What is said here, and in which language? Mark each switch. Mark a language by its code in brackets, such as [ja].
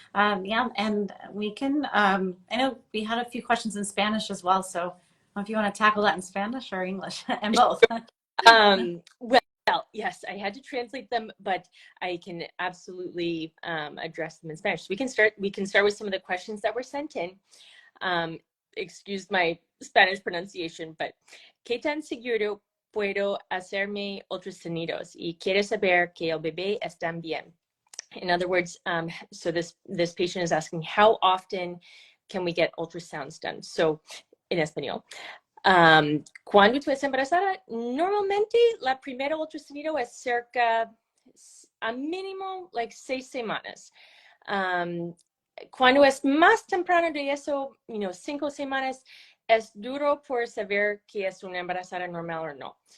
[en] Yeah, and we can, I know we had a few questions in Spanish as well, so I don't know if you want to tackle that in Spanish or English, and both. Well, yes, I had to translate them, but I can absolutely address them in Spanish. So we can start with some of the questions that were sent in. Excuse my Spanish pronunciation, but [es] ¿qué tan seguro puedo hacerme ultrasonidos? Y quiere saber que el bebé está bien. [en] In other words, so this patient is asking, how often can we get ultrasounds done? [es] So, en español. Cuando tú estás embarazada, normalmente la primera ultrasonido es cerca a mínimo like 6 semanas. Cuando es más temprano de eso, 5 semanas, es duro por saber que es una embarazada normal o no.